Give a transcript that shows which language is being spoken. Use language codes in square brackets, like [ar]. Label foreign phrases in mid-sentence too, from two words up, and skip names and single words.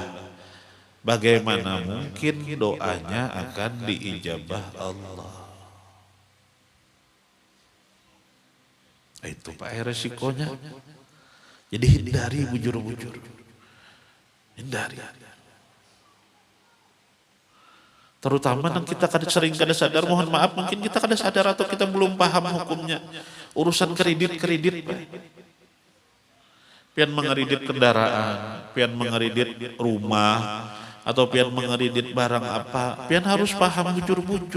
[id] Bagaimana mungkin doanya akan diijabah Allah? Itu Pak resikonya. Jadi hindari bujur-bujur. Hindari. Terutama yang kita sering kada sadar, mohon maaf mungkin kita kada sadar atau kita belum paham hukumnya. Urusan kredit. Pian mengeridit kendaraan, pian mengeridit rumah, atau pian mengeridit barang apa, pian harus paham bujur-bujur.